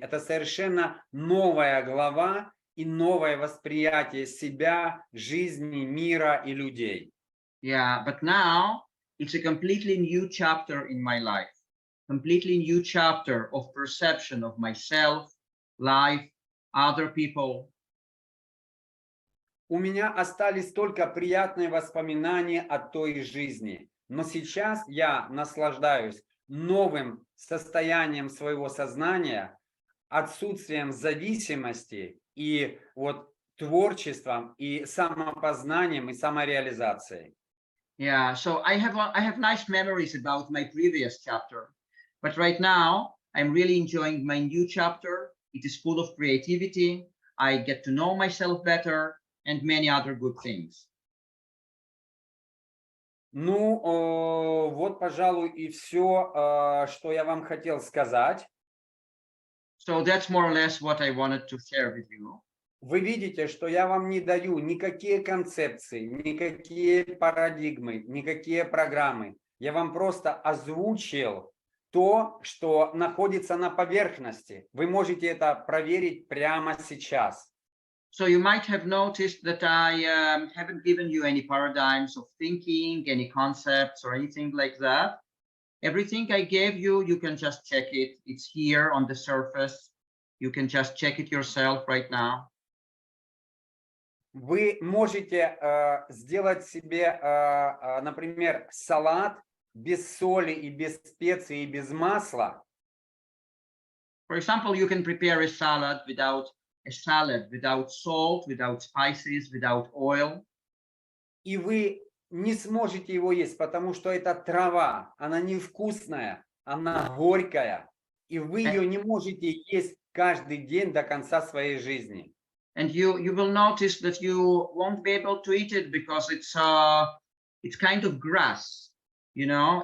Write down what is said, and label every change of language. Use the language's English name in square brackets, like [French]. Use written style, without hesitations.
[Russian] Это совершенно новая глава и новое восприятие себя, жизни, мира и людей. [English] Yeah, but now it's a completely new chapter in my life, completely new chapter of perception of myself, life, other people. [Russian] У меня остались только приятные воспоминания о той жизни. Но сейчас я наслаждаюсь новым состоянием своего сознания, отсутствием зависимости и вот творчеством, и самопознанием, и самореализацией. [English] Yeah, so I have nice memories about my previous chapter, but right now I'm really enjoying my new chapter. It is full of creativity. I get to know myself better and many other good things. [Russian] Ну, вот, пожалуй, и все, что я вам хотел сказать. [English] So that's more or less what I wanted to share with you. [Russian] Вы видите, что я вам не даю никакие концепции, никакие парадигмы, никакие программы. Я вам просто озвучил то, что находится на поверхности. Вы можете это проверить прямо сейчас. [English] So you might have noticed that I haven't given you any paradigms of thinking, any concepts or anything like that. Everything I gave you, you can just check it. It's here on the surface. You can just check it yourself right now. [Russian] Вы можете сделать себе, например, салат без соли и без специй и без масла, [English] For example, you can prepare a salad without salt, without spices, without oil. [Russian] и вы не сможете его есть, потому что это трава, она невкусная, она горькая, и вы ее не можете есть каждый день до конца своей жизни. [English] And you will notice that you won't be able to eat it because it's kind of grass, you know.